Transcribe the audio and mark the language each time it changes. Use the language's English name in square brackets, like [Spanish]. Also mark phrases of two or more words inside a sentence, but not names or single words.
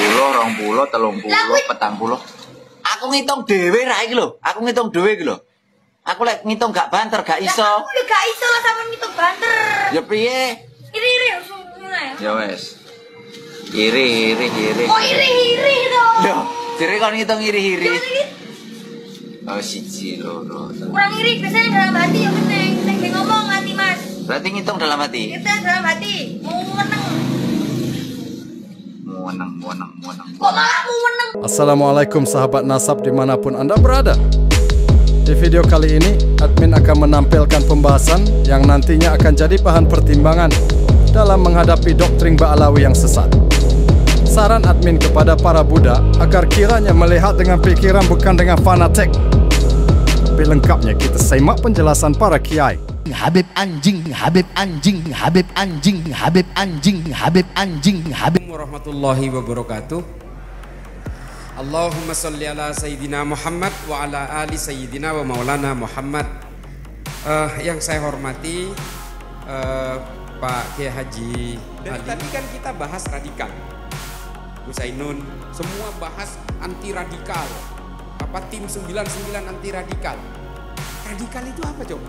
[Javanese] 20, 30, 40. Aku ngitung dhewe ra iki lho. Aku ngitung dhewe iki lho. Aku lek ngitung gak banter, gak iso. Aku yo gak iso lah sampe ngitung banter. Ya piye? Iri-iri ngono ya. Ya wes. Iri. Oh iri-iri to. Yo, jere kon ngitung iri-iri. Iri. Oh, siji loro. [Indonesian] Kurang iri biasanya dalam hati ya penting. [Javanese] Penting ngomong hati Mas. [Indonesian] Berarti ngitung dalam hati. Kita dalam hati. Mau menang. Kok malah mau menang? Assalamualaikum sahabat nasab dimanapun Anda berada. Di video kali ini, admin akan menampilkan pembahasan yang nantinya akan jadi bahan pertimbangan dalam menghadapi doktrin Ba'alawi yang sesat. Saran admin kepada para Buddha agar kiranya melihat dengan pikiran bukan dengan fanatik. Lebih lengkapnya kita simak penjelasan para kiai. Habib anjing, Habib anjing, Habib anjing, Habib anjing, Habib anjing, Habib [Arabic] ورحمة الله وبركاته. اللهم صل على سيدنا محمد وعلى آل سيدنا ومولانا محمد. [Indonesian] Yang saya hormati Pak Kiai Haji Ali. Tadi kan kita bahas radikal, Gus Ainun, semua bahas anti radikal. Apa tim 99 anti radikal? Radikal itu apa coba?